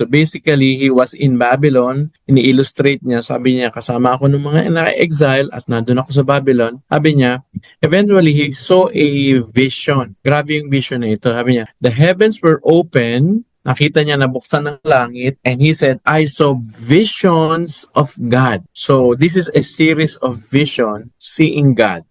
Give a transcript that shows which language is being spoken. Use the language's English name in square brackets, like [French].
[English] So basically, he was in Babylon. [Filipino] Ini-illustrate niya, sabi niya, kasama ako ng mga na-exile at nandun ako sa Babylon. Sabi niya, [English] eventually, he saw a vision. [Filipino] Grabe yung vision na ito. Sabi niya, [English] the heavens were open. [Filipino] Nakita niya nabuksan ng langit [English] and he said, I saw visions of God. So this is a series of vision, seeing God.